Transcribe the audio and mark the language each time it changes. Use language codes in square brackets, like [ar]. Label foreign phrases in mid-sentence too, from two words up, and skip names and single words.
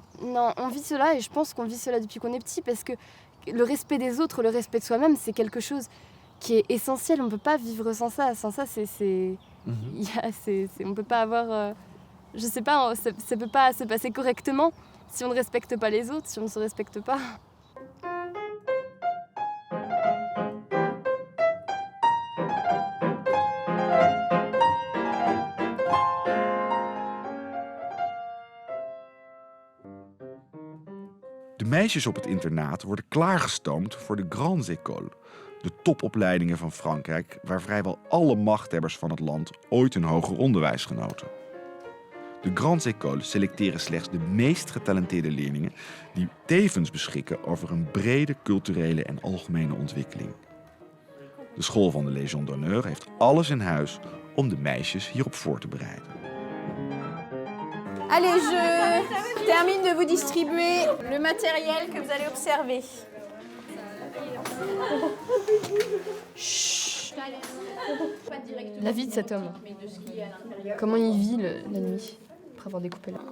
[fr] Non, on vit cela, et je pense qu'on vit cela depuis qu'on est petit, parce que le respect des autres, le respect de soi-même, c'est quelque chose qui est essentiel. On ne peut pas vivre sans ça. Sans ça, on ne peut pas avoir... je sais pas, ça ne peut pas se passer correctement si on ne respecte pas les autres, si on ne se respecte pas. [nl] De meisjes op het internaat worden klaargestoomd voor de Grandes Écoles, de topopleidingen van Frankrijk, waar vrijwel alle machthebbers van het land ooit een hoger onderwijs genoten. De Grandes Écoles selecteren slechts de meest getalenteerde leerlingen die tevens beschikken over een brede culturele en algemene ontwikkeling. De school van de Légion d'honneur heeft alles in huis om de meisjes hierop voor te bereiden. [fr] Allez, je termine de vous distribuer le matériel que vous allez observer. La vie de cet homme. Comment il vit la nuit, après avoir découpé là.